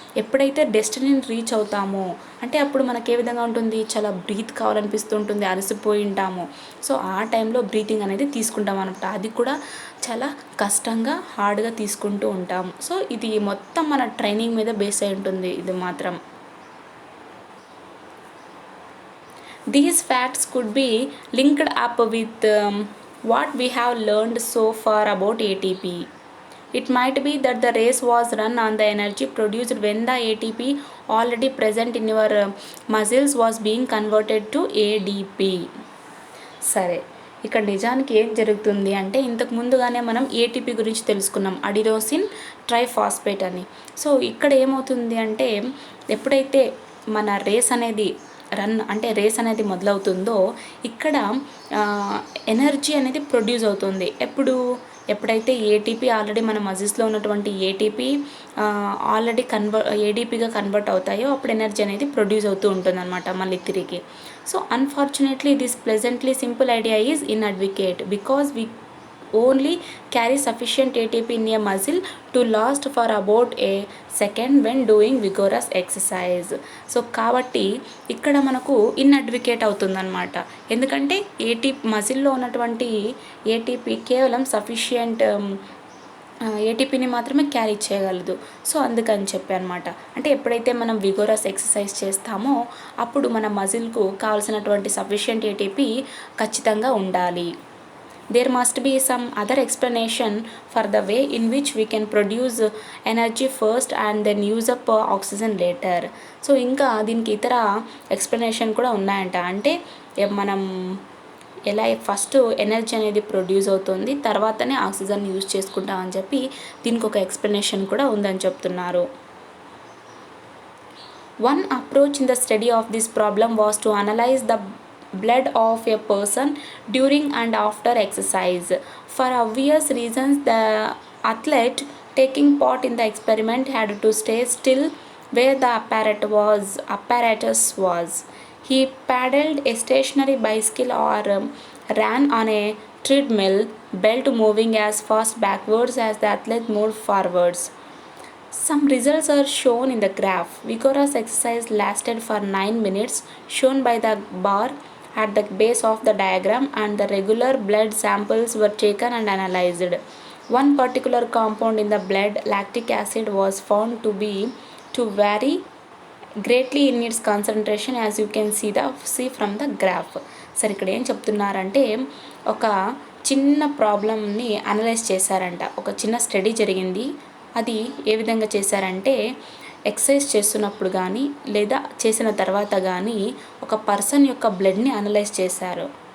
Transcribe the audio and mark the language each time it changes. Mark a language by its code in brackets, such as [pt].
[te] ఎప్పుడైతే డెస్టినీని రీచ్ అవుతామో అంటే అప్పుడు మనకి ఏ విధంగా ఉంటుంది, చాలా బ్రీత్ కావాలనిపిస్తూ ఉంటుంది, అలసిపోయి ఉంటాము. సో ఆ టైంలో బ్రీతింగ్ అనేది తీసుకుంటాం అనమాట. అది కూడా చాలా కష్టంగా హార్డ్గా తీసుకుంటూ ఉంటాం. సో ఇది మొత్తం మన ట్రైనింగ్ మీద బేస్ అయి ఉంటుంది ఇది మాత్రం. [en] These facts could be linked up with what we have learned so far about ATP. It might be that the race was run on the energy produced when the ATP already present in your muscles was being converted to ADP. [te] సరే, ఇక్కడ నిజానికి ఏం జరుగుతుంది అంటే, ఇంతకు ముందుగానే మనం ATP గురించి తెలుసుకున్నాం, అడినోసిన్ ట్రైఫాస్ఫేట్ అని. సో ఇక్కడ ఏమవుతుంది అంటే, ఎప్పుడైతే మన రేస్ అనేది రేస్ అనేది మొదలవుతుందో ఇక్కడ ఎనర్జీ అనేది ప్రొడ్యూస్ అవుతుంది. ఎప్పుడైతే ఏటీపీ ఆల్రెడీ మన మజిల్స్లో ఉన్నటువంటి ఏటీపీ ఆల్రెడీ ఏడీపీగా కన్వర్ట్ అవుతాయో అప్పుడు ఎనర్జీ అనేది ప్రొడ్యూస్ అవుతూ ఉంటుందన్నమాట మళ్ళీ తిరిగి. [en] So unfortunately this pleasantly simple idea is inadequate because we only carry sufficient ATP in a muscle to last for about a second when doing vigorous exercise. [te] So కాబట్టి ఇక్కడ మనకు ఇన్అడ్వకేట్ అవుతుందన్నమాట. ఎందుకంటే మజిల్లో ఉన్నటువంటి ఏటీపీ కేవలం సఫిషియంట్ ఏటీపీని మాత్రమే క్యారీ చేయగలదు. సో అందుకని చెప్పి అనమాట. అంటే ఎప్పుడైతే మనం విగోరస్ ఎక్సర్సైజ్ చేస్తామో అప్పుడు మన మజిల్కు కావాల్సినటువంటి సఫిషియంట్ ఏటీపీ ఖచ్చితంగా ఉండాలి. [en] There must be some other explanation for the way in which we can produce energy first and then use up oxygen later. [te] So ఇంకా దీనికి ఇతర ఎక్స్ప్లెనేషన్ కూడా ఉన్నాయంట. అంటే మనం ఎలా ఫస్ట్ ఎనర్జీ అనేది ప్రొడ్యూస్ అవుతుంది, తర్వాతనే ఆక్సిజన్ యూజ్ చేసుకుంటామని చెప్పి దీనికి ఒక ఎక్స్ప్లెనేషన్ కూడా ఉందని చెప్తున్నారు. [en] One approach in the study of this problem was to analyze the blood of a person during and after exercise. For obvious reasons, the athlete taking part in the experiment had to stay still where the apparatus was. He paddled a stationary bicycle or ran on a treadmill, belt moving as fast backwards as the athlete moved forwards. Some results are shown in the graph. Vigorous exercise lasted for 9 minutes, shown by the bar at the base of the diagram, and the regular blood samples were taken and analyzed. One particular compound in the blood, lactic acid, was found to vary greatly in its concentration, as you can see from the graph. [te] సరే, ఇక్కడ ఏం చెప్తున్నారంటే ఒక చిన్న ప్రాబ్లమ్ని analyse చేశారంట. ఒక చిన్న స్టడీ జరిగింది. అది ఏ విధంగా చేశారంటే, ఎక్సర్సైజ్ చేస్తున్నప్పుడు కానీ లేదా చేసిన తర్వాత కానీ ఒక పర్సన్ యొక్క బ్లడ్ని అనలైజ్ చేశారు.